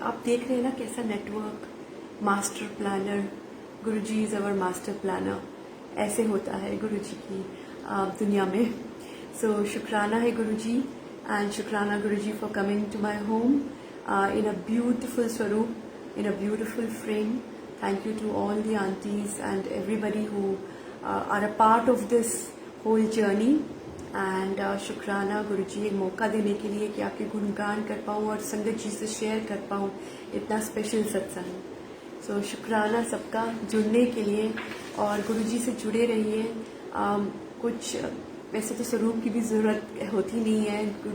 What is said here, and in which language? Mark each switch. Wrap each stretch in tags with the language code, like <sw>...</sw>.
<hi>आप देख रहे हैं ना कैसा network. Master planner,</hi> <en>Guruji is our master planner.</en> <hi>ऐसे होता है गुरुजी</hi> <en>की दुनिया में. सो शुक्राना है गुरुजी, एंड शुक्राना Guruji for coming to my home in a beautiful स्वरूप, in a beautiful frame. Thank you to all the aunties and everybody who are a part of this whole journey.</en> <hi>And शुक्राना गुरुजी एक मौका देने के लिए कि आपके गुणगान कर पाऊँ और संगत जी से शेयर कर पाऊँ इतना स्पेशल सत्संग. सो शुक्राना सबका जुड़ने के लिए, और गुरुजी से जुड़े रहिए. कुछ वैसे तो स्वरूप की भी ज़रूरत होती नहीं है.</hi>